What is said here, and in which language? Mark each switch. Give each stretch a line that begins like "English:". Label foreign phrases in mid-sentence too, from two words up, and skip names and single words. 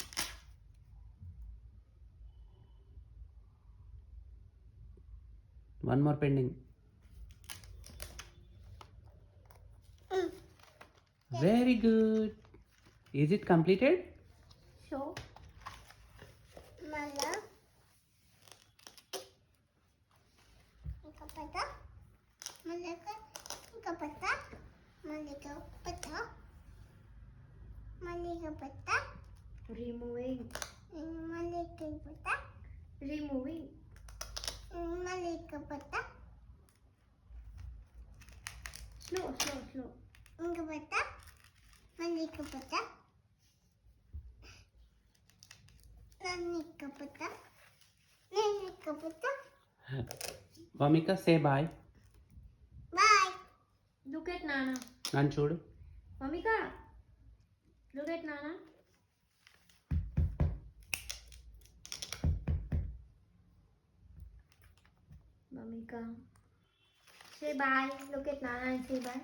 English: One more pending. Very good. Is it completed? Show.
Telugu: Mala, pata, malaka, pata, malika pata, malika pata,
English: Removing.
Telugu: malika pata,
English: Removing.
Telugu: malika pata,
English: Slow, slow, slow.
Telugu: inga pata, malika pata, nanika pata, nanika pata.
English: Vamika, say bye. Bye. Look at Nana.
Telugu: నన్ను చూడు.
English: Mamika. Look at Nana. Mamika. Say bye. Look at Nana and say bye.